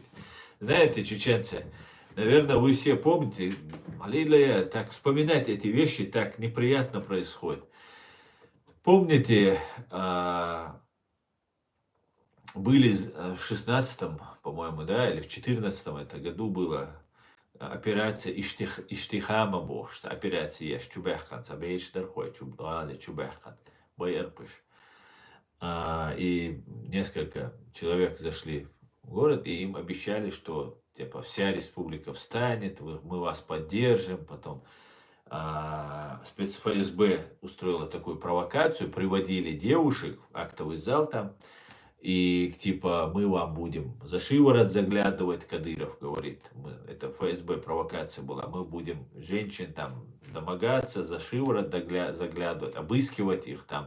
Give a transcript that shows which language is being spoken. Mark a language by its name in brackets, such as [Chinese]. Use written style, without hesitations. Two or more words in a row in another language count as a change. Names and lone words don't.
[Russian] Знаете, чеченцы, наверное, вы все помните, так вспоминать эти вещи так неприятно происходит. Помните, были в 16-м, по-моему, да, или в 14-м это году была операция Иштихама Бошт, операция Чубехкан, Сабеич Дархой, Чубехкан, Байерпыш. И несколько человек зашли в город, и им обещали, что типа вся республика встанет, мы вас поддержим. Потом спецФСБ устроила такую провокацию, приводили девушек в актовый зал там, и типа мы вам будем за шиворот заглядывать, Кадыров говорит, это ФСБ провокация была, мы будем женщин там домогаться, за шиворот заглядывать, обыскивать их там.